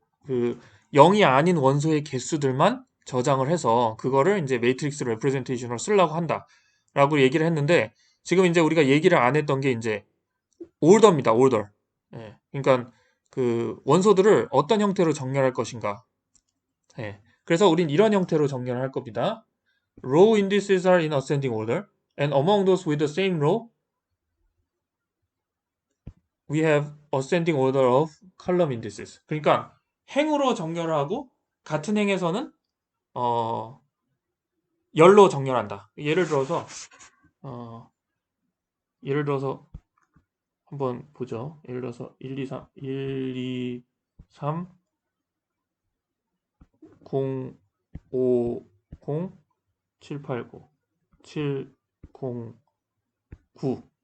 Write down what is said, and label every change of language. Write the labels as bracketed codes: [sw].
[ko] 그 0이 아닌 원소의 개수들만 저장을 해서 그거를 이제 매트릭스 레프레젠테이션으로 쓰려고 한다라고 얘기를 했는데, 지금 이제 우리가 얘기를 안 했던 게 이제 올더입니다. 올더. 예. 그러니까 그 원소들을 어떤 형태로 정렬할 것인가. 예. 그래서 우린 이런 형태로 정렬을 할 겁니다. [en] Row indices are in ascending order, and among those with the same row, we have ascending order of column indices. [ko] 그러니까 행으로 정렬을 하고 같은 행에서는 어, 열로 정렬한다. 어, 예를 들어서 한번 보죠. 예를 들어서 1, 2, 3, 1, 2, 3, 0, 5, 0, 7, 8, 9, 7, 0, 9.